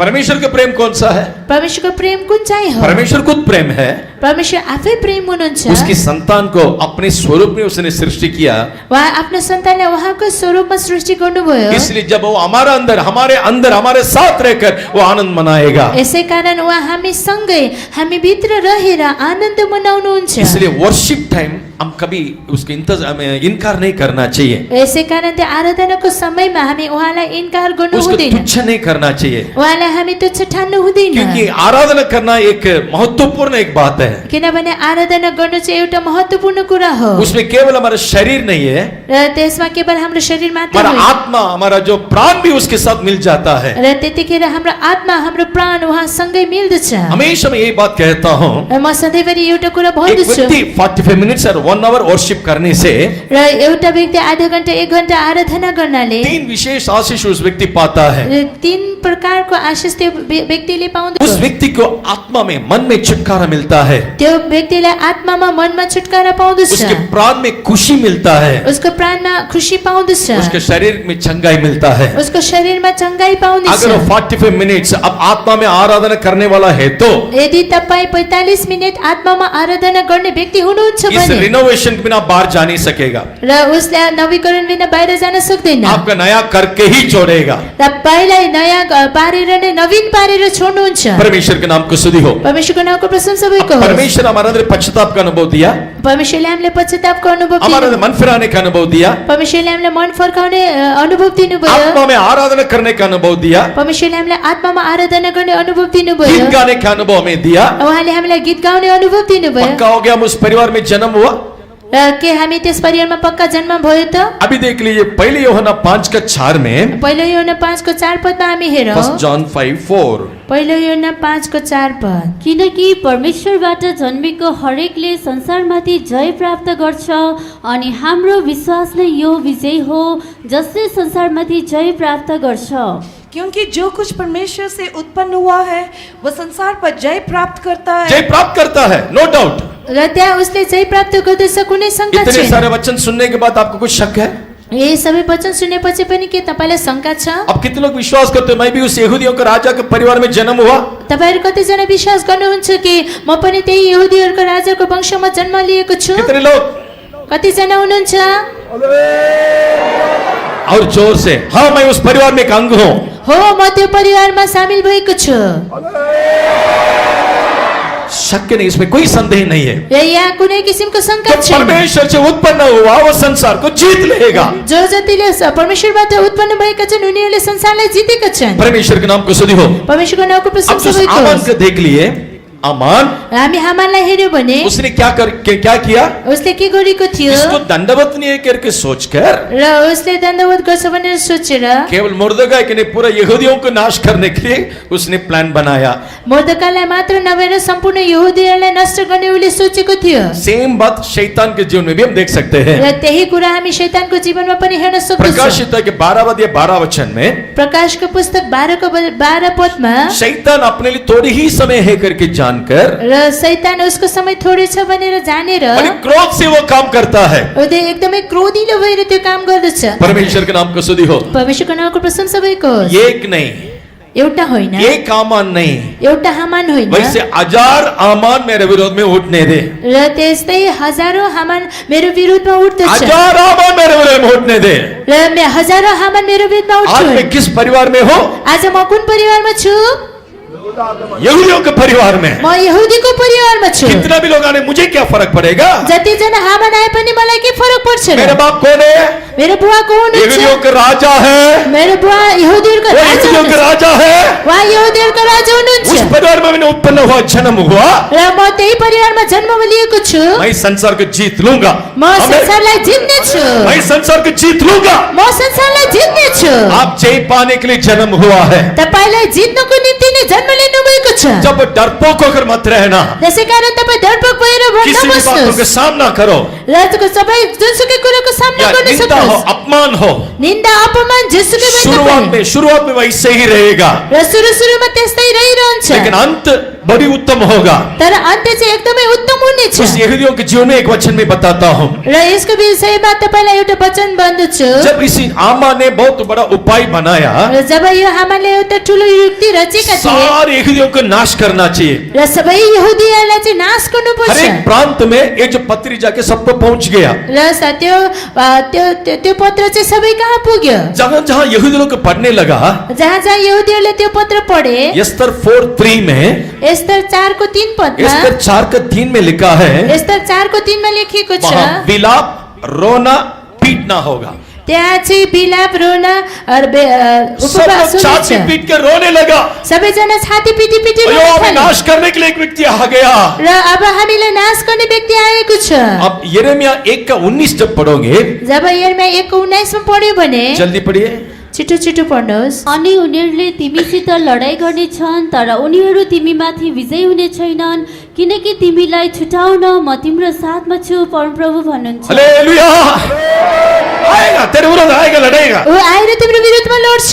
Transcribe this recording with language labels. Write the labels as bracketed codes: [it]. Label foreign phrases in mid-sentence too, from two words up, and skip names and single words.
[hi] परमेश्वर का प्रेम कौन सा है? [ne] परमेश्वरको प्रेम कुन चाहिँ हो? [hi] परमेश्वर खुद प्रेम है। [ne] परमेश्वर आफै प्रेम हुनुहुन्छ। [hi] उसकी संतान को अपने स्वरूप में उसने सृष्टि किया, [ne] उहाँ आफ्नो सन्तानलाई उहाँको स्वरूपमा सृष्टि गर्नुभयो। [hi] इसलिए जब वो हमारे अंदर हमारे साथ रहकर वो आनंद मनाएगा। [ne] यसै कारण उहाँ हामी सँगै हामी भित्र रहेर आनन्द मनाउनुहुन्छ। [hi] इसलिए [en] worship time [hi] हम कभी उसके इनकार नहीं करना चाहिए, [ne] यसै कारण त्यो आराधनाको समयमा हामी उहाँलाई इन्कार गर्नु [hi] उसको [ne] हुँदैन, [hi] तुच्छ नहीं करना चाहिए, [ne] उहाँलाई हामी तुच्छ ठान्नु हुँदैन। [hi] क्योंकि आराधना करना एक महत्वपूर्ण एक बात है। [ne] किनभने आराधना गर्नु चाहिँ एउटा महत्त्वपूर्ण कुरा हो। [hi] उसमें केवल हमारा शरीर नहीं है, [ne] र त्यसमा केवल हाम्रो शरीर मात्र [hi] हमारा [ne] होइन, [hi] आत्मा, हमारा जो प्राण भी उसके साथ मिल जाता है। [ne] र त्यतिखेर हाम्रो आत्मा हाम्रो प्राण उहाँसँगै मिल्दछ। [hi] हमेशा मैं यही बात कहता हूँ, [ne] र म सधैँभरि एउटा कुरा [hi] एक [ne] भन्दछु, [hi] व्यक्ति 45 मिनट्स और 1 आवर वर्शिप करने से [ne] र एउटा व्यक्ति आधा घण्टा 1 घण्टा आराधना गर्नाले [hi] 3 विशेष आशीष उस व्यक्ति पाता है। [ne] र 3 प्रकारको आशीष त्यो व्यक्तिले पाउँदछ। [hi] उस व्यक्ति को आत्मा में, मन में छुटकारा मिलता है, [ne] त्यो व्यक्तिलाई आत्मामा मनमा छुटकारा पाउँदछ, [hi] उसके प्राण में खुशी मिलता है, [ne] उसको प्राणमा खुसी पाउँदछ, [hi] उसके शरीर में चंगाई मिलता है। [ne] उसको शरीरमा चंगाई पाउँदछ। [hi] अगर वो 45 मिनट्स अब आत्मा में आराधना करने वाला है तो [ne] यदि तपाईँ 45 मिनेट आत्मामा आराधना गर्ने व्यक्ति हुनुहुन्छ [hi] इस [ne] भने [hi] रिनोवेशन के बिना बाहर जा नहीं सकेगा, [ne] र उसले नवीकरण बिना बाहिर जान सक्दैन। [hi] आपका नया करके ही छोड़ेगा। [ne] तपाईलाई नयाँ पारेर नै नवीन पारेर छोड्नुहुन्छ। [hi] परमेश्वर के नाम को स्तुति हो। [ne] परमेश्वरको नामको प्रशंसा भएको होस्। [hi] परमेश्वर हमारे अंदर पश्चाताप का अनुभव दिया, [ne] परमेश्वरले हामीलाई पश्चातापको अनुभव [hi] हमारे [ne] दिनु, [hi] अंदर मन फिराने का अनुभव दिया, [ne] परमेश्वरले हामीलाई मन फर्काउने अनुभव दिनुभयो, [hi] आत्मा में आराधना करने का अनुभव दिया, [ne] परमेश्वरले हामीलाई आत्मामा आराधना गर्ने अनुभव दिनुभयो, [hi] गीत गाने का अनुभव हमें दिया। [ne] उहाँले हामीलाई गीत गाउने अनुभव दिनुभयो। [hi] पक्का हो गया हम उस परिवार में जन्म हुआ। [ne] र के हामी त्यस परिवारमा पक्का जन्म भयो त? [hi] अभी देख लीजिए पहले यूहन्ना 5:4 में, [ne] पहिलो योहन्ना 5:4 पदमा हामी हेरौँ। [en] 1 John 5:4 [ne] पहिलो योहन्ना 5:4 पद। किनकि परमेश्वरबाट जन्मेको हरेकले संसारमाथि जय प्राप्त गर्छ अनि हाम्रो विश्वास नै यो विजय हो जसले संसारमाथि जय प्राप्त गर्छ। [hi] क्योंकि जो कुछ परमेश्वर से उत्पन्न हुआ है वह संसार पर जय प्राप्त करता है। जय प्राप्त करता है, [en] no doubt. [ne] र त्यहाँ उसले जय प्राप्त गर्दछ, कुनै शङ्का [hi] इतने [ne] छैन। [hi] सारे वचन सुनने के बाद आपको कुछ शक है? [ne] यी सबै वचन सुनेपछि पनि के तपाईलाई शङ्का छ? [hi] अब कितने लोग विश्वास करते हैं मैं भी उस यहूदियों के राजा के परिवार में जन्म हुआ? [ne] तपाईहरु कतिजना विश्वास गर्नुहुन्छ कि म पनि त्यही यहुदीहरुको राजाको वंशमा जन्म लिएको छु? [hi] कितने लोग? [ne] कतिजना हुनुहुन्छ? [hi] और जोर से, हाँ मैं उस परिवार में एक अंग हूँ। [ne] हो, म त्यो परिवारमा सामेल भएको छु। [hi] शक नहीं, इसमें कोई संदेह नहीं है। [ne] र यहाँ कुनै किसिमको शङ्का [hi] तो [ne] छैन। [hi] परमेश्वर से उत्पन्न हुआ वो संसार को जीत लेगा। [ne] जो जतिले परमेश्वरबाट उत्पन्न भएका छन् उनीहरूले संसारलाई जितेका छन्। [hi] परमेश्वर के नाम को स्तुति हो। [ne] परमेश्वरको नामको [hi] अब [ne] प्रशंसा [hi] उस [ne] भएको [hi] आमान [ne] होस्। [hi] को देख लिए, आमान [ne] हामी हामानलाई हेर्यो भने [hi] उसने क्या किया? [ne] उसले के गरेको थियो? [hi] इसको दंडवत नहीं करके सोचकर [ne] र उसले दण्डवत गर्छ भनेर सोचेर [hi] केवल मुर्दगाय के नहीं पूरा यहूदियों को नाश करने के लिए उसने प्लान बनाया। [ne] मुर्दकालाई मात्र नभएर सम्पूर्ण यहुदीहरूलाई नष्ट गर्ने उसले सोचेको थियो। [hi] सेम बात शैतान के जीवन में भी हम देख सकते हैं। [ne] र त्यही कुरा हामी शैतानको जीवनमा पनि हेर्न सक्छौँ। [hi] प्रकाशित के 12 वचन में [ne] प्रकाशको पुस्तक 12 पदमा [hi] शैतान अपने लिए थोड़ी ही समय है करके जानकर [ne] र शैतान उसको समय थोरै छ भनेर जानेर [hi] बड़े क्रोध से वो काम करता है। [ne] उदय एकदमै क्रोधिलो भएर त्यो काम गर्दछ। [hi] परमेश्वर के नाम को स्तुति हो। [ne] परमेश्वरको नामको प्रशंसा भएको होस्। [hi] एक नहीं, [ne] एउटा होइन, [hi] एक आमान नहीं, [ne] एउटा हामान होइन, [hi] वैसे 1000 आमान मेरे विरोध में उठने दे। [ne] र त्यस्तै हजारौं हामान मेरो विरुद्धमा उठ्दछ। [hi] 1000 आमान मेरे विरोध में उठने दे। [ne] र हजारौं हामान मेरो विरुद्धमा [hi] आज [ne] उठ्छ। [hi] मैं किस परिवार में हूँ? [ne] आज म कुन परिवारमा छु? [hi] यहूदियों के परिवार में। [ne] म यहुदीको परिवारमा छु। [hi] कितना भी लोग आने मुझे क्या फर्क पड़ेगा? [ne] जति जना हामान आए पनि मलाई के फरक पर्छ र? [hi] मेरा बाप कौन है? [ne] मेरो बुवा को [hi] यहूदियों [ne] हुनुहुन्छ? [hi] का राजा है। [ne] मेरो बुवा यहुदीहरुको [hi] वो [ne] राजा [hi] यहूदियों का [ne] हुनुहुन्छ। [hi] राजा है। [ne] उहाँ यहुदीहरुको राजा [hi] उस [ne] हुनुहुन्छ। [hi] परिवार में मैंने उत्पन्न हुआ, जन्म हुआ। [ne] र म त्यही परिवारमा जन्म लिएको छु। [hi] मैं संसार को जीत लूंगा। [ne] म संसारलाई जित्ने छु। [hi] मैं संसार को जीत लूंगा। [ne] म संसारलाई जित्ने छु। [hi] आप जय पाने के लिए जन्म हुआ है। [ne] तपाईलाई जित्नको निम्ति नै जन्म लिनु भएको छ। [hi] जब डरपोक होकर मत रहना। [ne] त्यसैकारण तपाईँ डरपोक भएर [hi] किसी भी बातों [ne] बस्नुहोस्। [hi] का सामना करो। [ne] र सबै जुनसुकै कुरोको सामना [hi] या [ne] गर्न [hi] निंदा हो, [ne] सक्नुहोस्। [hi] अपमान हो, [ne] निन्दा अपमान जेसुकै भए तपाईँ। [hi] शुरुआत में वैसे ही रहेगा, [ne] र सुरुमा त्यस्तै रहिरहन्छ। [hi] लेकिन अंत बड़ी उत्तम होगा। [ne] तर अन्त्य चाहिँ एकदमै उत्तम हुनेछ। [hi] उस यहूदियों के जीवन में एक वचन में बताता हूँ। [ne] र यसको विषयमा तपाईलाई एउटा वचन भन्दछु। [hi] जब इसी आमा ने बहुत बड़ा उपाय बनाया, [ne] र जब यो हामाले एउटा ठुलो युक्ति रचेका थिए [hi] सारे यहूदियों को नाश करना चाहिए। [ne] र सबै यहुदीहरूलाई चाहिँ नाश [hi] हर [ne] गर्नुपर्छ। [hi] एक प्रांत में ये जो पत्री जाके सब पे पहुंच गया। [ne] र त्यो पत्र चाहिँ सबै कहाँ पुग्यो? [hi] जहां जहां यहूदी लोग पढ़ने लगा, [ne] जहाँ जहाँ यहुदीहरूले त्यो पत्र पढे, [hi] यस्तर 4:3 में, [ne] एस्तर 4:3 पदमा, [hi] यस्तर 4:3 में लिखा है, [ne] एस्तर 4:3 मा लेखिएको छ [hi] वहां विलाप, रोना, पीटना होगा। [ne] त्यहाँ चाहिँ बिलाप, [hi] रोना सब [ne] उपवास [hi] लोग छाती [ne] हुनेछ। [hi] पीट के रोने लगा। [ne] सबैजना छाती पिटी पिटी [hi] अयो, [ne] रोन [hi] हमें [ne] थाले। [hi] नाश करने के लिए एक व्यक्ति आ गया। [ne] र अब हामीलाई नाश गर्ने व्यक्ति आएको छ। [hi] अब यिर्मयाह 1:19 जब पढ़ोगे, [ne] जब यिर्मयाह 1:19 मा पढ्यो भने [hi] जल्दी पढ़िए। [ne] छिटो छिटो पढ्नुहोस्। अनि उनीहरूले तिमीसित लडाई गर्नेछन्, तर उनीहरू तिमीमाथि विजय हुने छैनन्, किनकि तिमीलाई छुटाउन म तिम्रो साथमा छु, परमप्रभु भन्नुहुन्छ। हालेलुया। [hi] आएगा तेरे विरुद्ध, आएगा, लड़ेगा, [ne] ऊ आएर तिम्रो विरुद्धमा लड्छ,